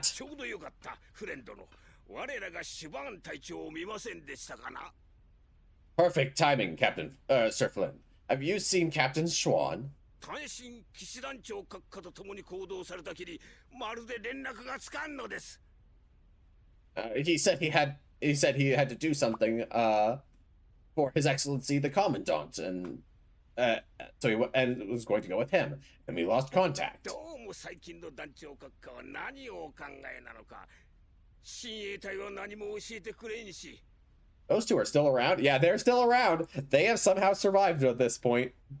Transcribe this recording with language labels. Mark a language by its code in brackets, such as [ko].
[ja] ちょうどよかった、フレンドの。我らがシュバーン隊長を見ませんでしたかな。 [en] Perfect timing, Sir Flynn. Have you seen Captain Schwan? [ja] 単身騎士団長閣下と共に行動されたきり、まるで連絡がつかんのです。 [en] He said he had to do something for His Excellency the Commandant, and so he was going to go with him, and we lost contact. [ja] どうも最近の団長閣下は何をお考えなのか。親衛隊は何も教えてくれんし。 [en] Those two are still around? Yeah, they're still around. They have somehow survived at this point.